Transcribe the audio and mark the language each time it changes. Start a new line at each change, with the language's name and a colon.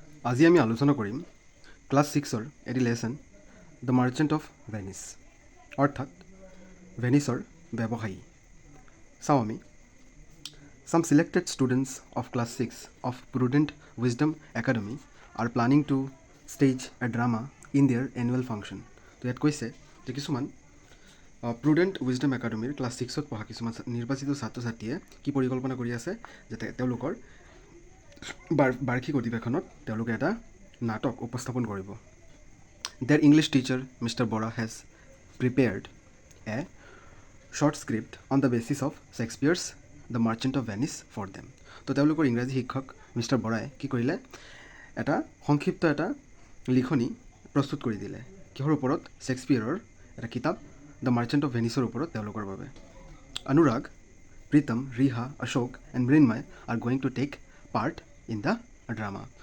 Assamese: আজি আমি আলোচনা কৰিম ক্লাছ 6-ৰ এটি lesson the merchant of Venis অৰ্থাৎ ভেনিছৰ ব্যৱসায়ী। চাওঁ আমি
English: some selected students of class 6 of Prudent Wisdom Academy are planning to stage a drama in their annual function।
Assamese: তো ইয়াত কৈছে যে কিছুমান প্ৰুডেণ্ট উইজডম একাডেমীৰ ক্লাছ 6ত পঢ়া কিছুমান নিৰ্বাচিত ছাত্ৰ ছাত্ৰীয়ে কি পৰিকল্পনা কৰি আছে যে তেওঁলোকৰ বাৰ্ষিক অধিৱেশনত তেওঁলোকে এটা নাটক উপস্থাপন কৰিব।
English: Their English teacher, Mr. Bora, has prepared a short script on the basis of Shakespeare's The Merchant of Venice for them।
Assamese: তো তেওঁলোকৰ ইংৰাজী শিক্ষক মিষ্টাৰ বৰাই কি কৰিলে, এটা সংক্ষিপ্ত এটা লিখনি প্ৰস্তুত কৰি দিলে কিহৰ ওপৰত, শ্বেক্সপিয়াৰৰ এটা কিতাপ দ্য মাৰ্চেণ্ট অফ ভেনিছৰ ওপৰত তেওঁলোকৰ বাবে।
English: Anurag, Pritam, Riha, Ashok and Mrinmoy are going to take part in the drama.